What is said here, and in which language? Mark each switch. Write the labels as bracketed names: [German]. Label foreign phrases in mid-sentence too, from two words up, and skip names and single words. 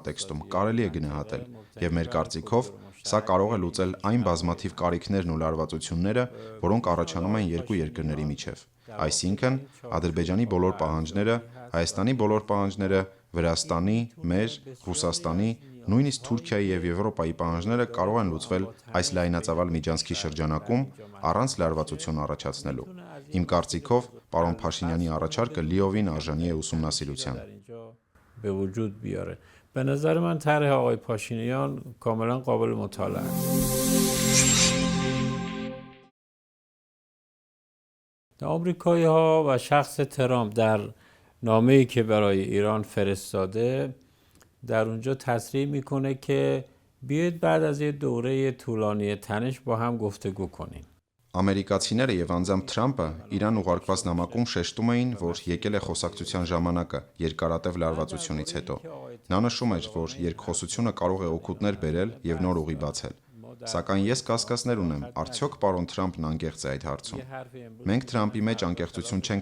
[Armenian] համատեքստում կարելի է գնահատել, եւ մեր կարծիքով Սա կարող է լուծել այն բազմաթիվ կարիքներն ու լարվածությունները, որոնք առաջանում են երկու երկրների միջև։ Այսինքն, Ադրբեջանի բոլոր պահանջները, Հայաստանի բոլոր պահանջները, Վրաստանի, մեր, Ռուսաստանի, նույնիսկ Թուրքիայի եւ Եվրոպայի պահանջները կարող են լուծվել այս լայնածավալ միջանցքի շրջանակում առանց լարվածություն առաջացնելու։ Իմ կարծիքով, պարոն Փաշինյանի առաջարկը լիովին արժանի է ուսումնասիրության։ [Persian] به وجود بیاره. به نظر من طرح آقای پاشینیان کاملا قابل مطالعه است. آمریکایی ها و شخص ترامپ در نامه‌ای که برای ایران فرستاده در اونجا تصریح میکنه که بیایید بعد از یه دوره طولانی تنش با هم گفتگو کنیم. [Armenian] Ամերիկացիները եւ անձամբ Թրամփը Իրան ուղարկված նամակում շեշտում էին, որ եկել է խոսակցության ժամանակը երկարատև լարվածությունից հետո։ Նա նշում էր, որ երկխոսությունը կարող է օգուտներ բերել եւ նոր ուղի բացել։ Սակայն ես կասկածներ ունեմ, արդյոք պարոն Թրամփն անկեղծ է այդ հարցում։ Մենք Թրամփի մեջ անկեղծություն չենք